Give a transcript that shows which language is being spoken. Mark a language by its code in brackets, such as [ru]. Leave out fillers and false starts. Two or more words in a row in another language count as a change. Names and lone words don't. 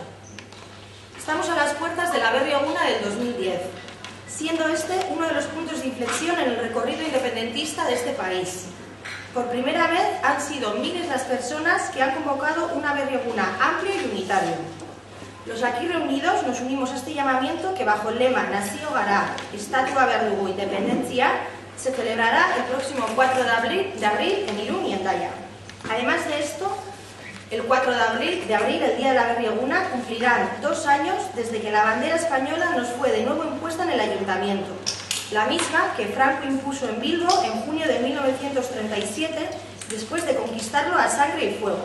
[es] Estamos a las puertas de la Berri Eguna del 2010, siendo este uno de los puntos de inflexión en el recorrido independentista de este país. Por primera vez han sido miles las personas que han convocado una Berri Eguna amplio y unitario. Los aquí reunidos nos unimos a este llamamiento que bajo el lema [eu] Nazio gara, Estatua behar dugu, [es] Independencia, se celebrará el próximo 4 de abril en Irún y Hendaya. Además de esto, el 4 de abril, el día de la Berri Eguna, cumplirán 2 años desde que la bandera española nos fue de nuevo impuesta en el ayuntamiento, la misma que Franco impuso en Bilbo en junio de 1937, después de conquistarlo a sangre y fuego.